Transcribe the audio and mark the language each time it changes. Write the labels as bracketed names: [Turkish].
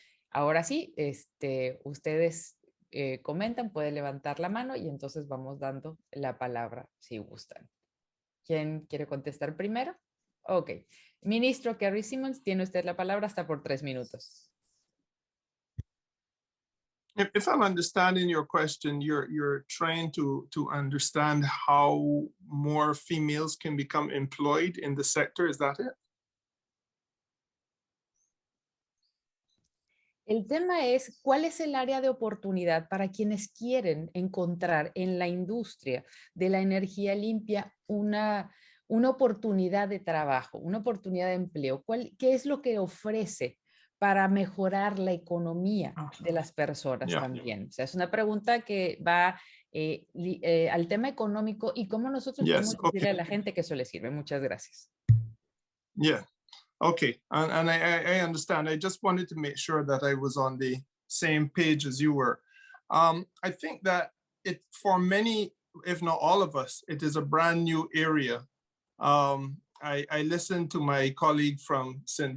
[Spanish] Ahora sí, ustedes comentan, pueden levantar la mano y entonces vamos dando la palabra si gustan. ¿Quién quiere contestar primero? Ok. Ministro Kerry Simmons, tiene usted la palabra hasta por 3 minutos. [English] If I'm understanding your question, you're trying to understand how more females can become employed in the sector, is that it? [Spanish] El tema es, ¿cuál es el área de oportunidad para quienes quieren encontrar en la industria de la energía limpia una oportunidad de trabajo, una oportunidad de empleo? ¿Qué es lo que ofrece para mejorar la economía de las personas también? O sea, es una pregunta que va al tema económico y cómo nosotros podemos decirle a la gente que eso le sirve. Muchas gracias. [English] Yeah. Okay, and I understand. I just wanted to make sure that I was on the same page as you were. I think that for many, if not all of us, it is a brand new area. I listened to my colleague from St.